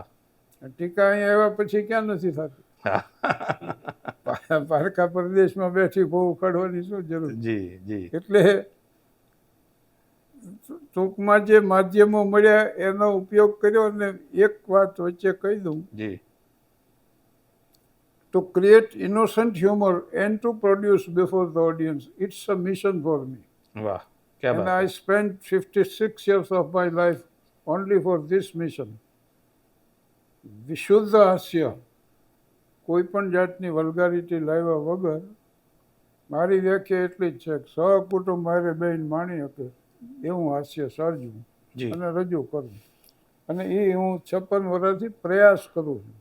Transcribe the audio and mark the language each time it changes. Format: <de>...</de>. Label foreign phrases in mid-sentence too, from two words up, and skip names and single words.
<gu>ટીકા અહીંયા આવ્યા પછી ક્યાં નથી થતી. પારકા પ્રદેશમાં બેઠી બહુ ઉખાડવાની શું જરૂર. જી જી એટલે ટૂંકમાં જે માધ્યમો મળ્યા એનો ઉપયોગ કર્યો. અને એક વાત વચ્ચે કહી દઉં, જી</gu> <en>to create innocent humor and to produce before the audience, it's a mission for me.</en> <hi>वाह क्या</hi> <en>And</en> <hi>બાત.</hi> <en>I spent 56 years of my life only for this mission.</en> <gu>વિશુદ્ધ હાસ્ય, કોઈ પણ જાતની વલ્ગારિટી લાવ્યા વગર, મારી વ્યાખ્યા એટલી જ છે કે સહકુટુંબ મારે બેન માણી શકે એવું હાસ્ય સર્જવું જી અને રજૂ કરવું. અને એ હું 56 વર્ષથી પ્રયાસ કરું છું.</gu>